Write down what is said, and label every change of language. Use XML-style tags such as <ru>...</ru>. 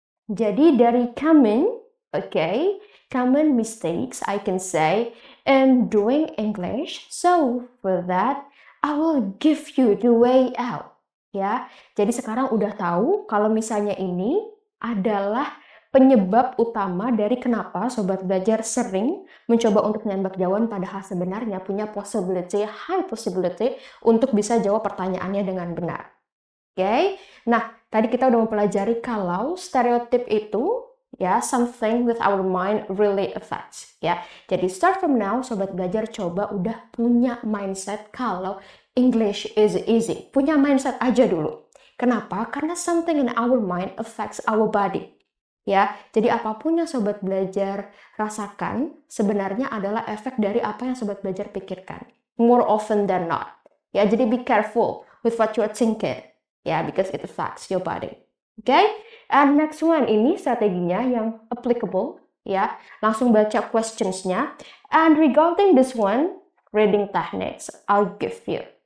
<id>Jadi dari</id> <en>common mistakes I can say in doing English. So for that, I will give you the way out.</en> <id>Ya, jadi sekarang udah tahu kalau misalnya ini adalah penyebab utama dari kenapa sobat belajar sering mencoba untuk menembak jawaban padahal sebenarnya punya</id> <en>high possibility</en> <id>untuk bisa jawab pertanyaannya dengan benar. Nah tadi kita udah mempelajari kalau stereotip itu ya</id> <en>something with our mind really affects</en> <id>ya. Jadi</id> <en>start from now</en> <id>sobat belajar coba udah punya mindset kalau</id> <en>English is easy.</en> <id>Punya mindset aja dulu. Kenapa? Karena</id> <en>something in our mind affects our body.</en> <id>Ya, jadi apapun yang sobat belajar rasakan sebenarnya adalah efek dari apa yang sobat belajar pikirkan.</id> <en>More often than not. Ya, jadi be careful with what you are thinking. Ya, because it affects your body. And next one</en> <id>ini strateginya yang applicable ya. Langsung baca questions-nya.</id> <en>And regarding this one, reading techniques, I'll give you.</en>